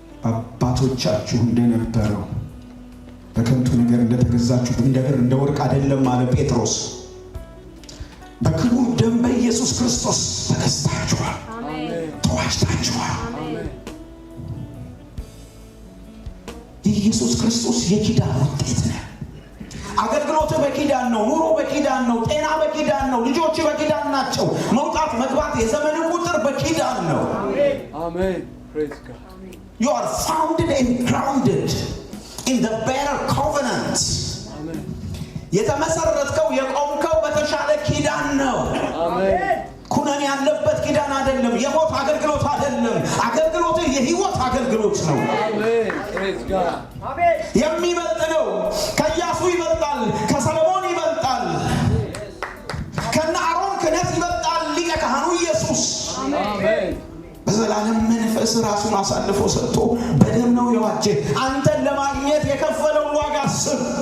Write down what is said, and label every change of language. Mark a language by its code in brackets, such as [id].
[am] አባቶቻችሁ እንደነበረው በከንቱ ነገር እንደተገዛችሁ እንደ ብር እንደ ወርቅ አይደለም አለ ጴጥሮስ። በክቡር ደም በኢየሱስ ክርስቶስ ተገዝታችኋል፣ ተዋጅታችኋል። የኢየሱስ ክርስቶስ የኪዳን ውጤት ነው። አገልግሎት በኪዳን ነው። ኑሮ በኪዳን ነው። ጤና በኪዳን ነው። ልጆች በኪዳን ናቸው። መውጣት መግባት፣ የዘመን ቁጥር በኪዳን ነው። አሜን። [en] praise God. You are founded and grounded in the better covenant. [am] አሜን። የተመሰረትከው የቆምከው በተሻለ ኪዳን ነው። አሜን። ኩነኔ ያለበት ኪዳን አይደለም። የሞት አገልግሎት አይደለም። አገልግሎት የህይወት አገልግሎት ነው። አሜን። [en] praise God. [am] አሜን። የሚበልጥ ነው። ከኢያሱ ይበልጣል፣ ከሰሎሞን ይበልጣል፣ ከነ አሮን ክህነት ይበልጣል። ሊቀ ካህኑ ኢየሱስ አሜን። በዘላለም መንፈስ ራሱን አሳልፎ ሰጥቶ በደም ነው የዋጀ። አንተን ለማግኘት የከፈለውን ዋጋ አስብ።